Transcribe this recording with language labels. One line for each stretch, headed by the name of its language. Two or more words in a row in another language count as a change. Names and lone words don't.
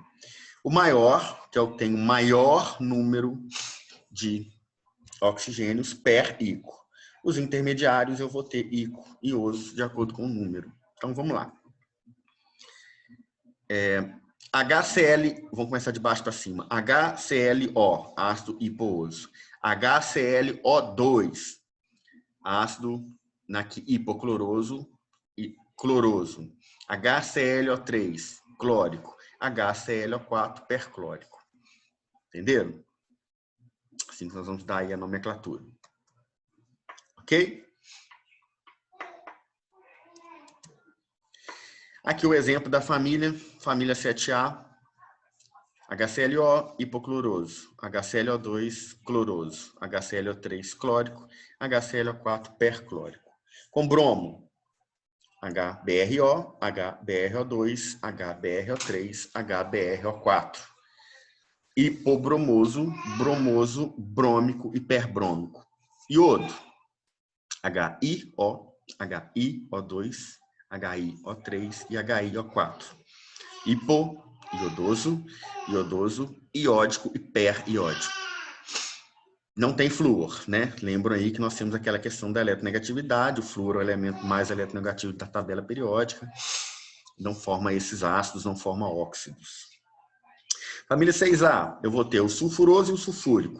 Portuguese: O maior, que eu tenho maior número de oxigênios per-ico. Os intermediários eu vou ter ico e oso de acordo com o número. Então, vamos lá. HCl, vamos começar de baixo para cima. HClO, ácido hiposo. HClO2, ácido hipocloroso e cloroso. HClO3, clórico. HClO4, perclórico. Entenderam? Assim que nós vamos dar aí a nomenclatura. Ok? Aqui o exemplo da família 7A, HClO, hipocloroso, HClO2, cloroso, HClO3, clórico, HClO4, perclórico. Com bromo, HBrO, HBrO2, HBrO3, HBrO4. Hipobromoso, bromoso, brômico e perbrômico. Iodo, HiO, HiO2, HiO3 e HiO4. Hipo, iodoso, iódico e periódico. Não tem flúor, né? Lembram aí que nós temos aquela questão da eletronegatividade, o flúor é o elemento mais eletronegativo da tabela periódica, não forma esses ácidos, não forma óxidos. Família 6A, eu vou ter o sulfuroso e o sulfúrico.